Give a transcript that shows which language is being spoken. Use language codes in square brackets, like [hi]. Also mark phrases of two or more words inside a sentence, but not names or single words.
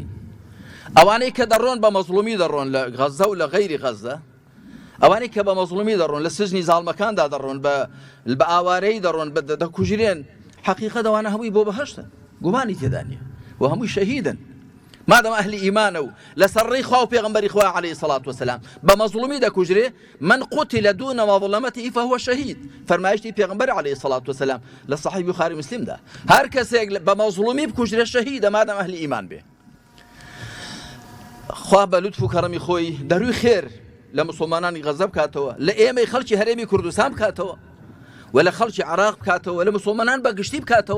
[ckb] ئەوانەی کە دەڕۆن بە مەزلومی دەڕۆن لە غەزە و لە غەیری غەزە ئەوانەی کە بە مەزلومی دەڕۆن لە سزنی زاڵمەکاندا دەڕۆن بە ئاوارەی دەڕۆن دەکوژرێن حەقیقەت ئەوانە هەمووی بۆ بەهەشتن گومانی تێدا نیە و هەمووی شەهیدن مادەم ئەهلی ئیمانە و لەسەر ڕێی خوا و پێغەمبەری خوا [ar] عەلەیهی سەڵات وسەلام [ckb] بە مەزلومی دەکوژرێ [ar] من قوتل دون مظلمته فهو [ckb] شەهید فەرمایشتی پێغەمبەر [ar] عەلەیهی سەڵات وسەلام [ckb] لە صەحیح بوخاری مسلمدا هەر کەسێک بە مەزلومی بکوژرێ شەهیدە مادەم ئەهلی ئیمان بێ. خوا بە لوتف و کەڕەمی خۆی دەروی خێر لە مسلمانانی غەزە بکاتەوە لە ئێمەی خەڵکی هەرێمی کوردستان بکاتەوە و لە خەڵکی عێراق بکاتەوە لە مسلمانان بەگشتی بکاتەوە.